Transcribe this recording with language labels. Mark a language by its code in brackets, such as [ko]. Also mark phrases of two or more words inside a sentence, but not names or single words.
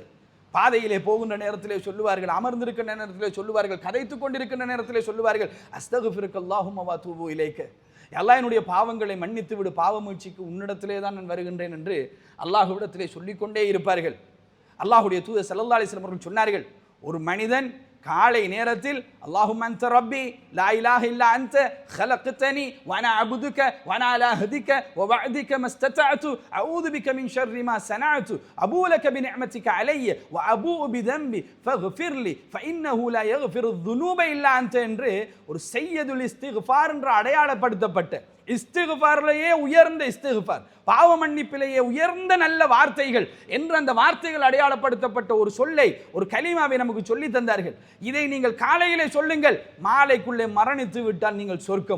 [ta] பாதையிலே போகின்ற நேரத்திலே சொல்லுவார்கள், அமர்ந்திருக்கின்ற நேரத்திலே சொல்லுவார்கள், கதைத்துக் கொண்டிருக்கின்ற நேரத்திலே சொல்லுவார்கள், [ar] أستغفرك اللهم وأتوب إليك, [ta] அல்லாஹ் என்னுடைய பாவங்களை மன்னித்து விடு, பாவ மீட்சிக்கு உன்னிடத்திலே தான் நான் வருகின்றேன் என்று அல்லாஹ்விடத்திலே சொல்லிக்கொண்டே இருப்பார்கள். அல்லாஹ்வுடைய தூதர் [ar] صلى الله عليه وسلم [ta] அவர்கள் சொன்னார்கள், ஒரு மனிதன் காலை நேரத்தில் [ar] اللهم أنت ربي لا إله إلا أنت خلقتني وانا عبدك وانا على عهدك ووعدك ما استطعت اعوذ بك من شر ما صنعت ابو لك بنعمتك علي وابو بذنبي فاغفر لي فانه لا يغفر الذنوب الا انت [ta] என்று ஒரு [ar] سيد الاستغفار [ta] என்ற அடையாளப்படுத்தப்பட்ட இஸ்திக்ஃபாரிலேயே உயர்ந்த இஸ்திக்ஃபார், பாவ மன்னிப்பிலேயே உயர்ந்த நல்ல வார்த்தைகள் என்று அந்த வார்த்தைகள் அடையாளப்படுத்தப்பட்ட ஒரு சொல்லை, ஒரு கலிமாவை நமக்கு சொல்லி தந்தார்கள். இதை நீங்கள் காலையிலே சொல்லுங்கள், மாலைக்குள்ளே மரணித்து விட்டால் நீங்கள் சொர்க்கம்.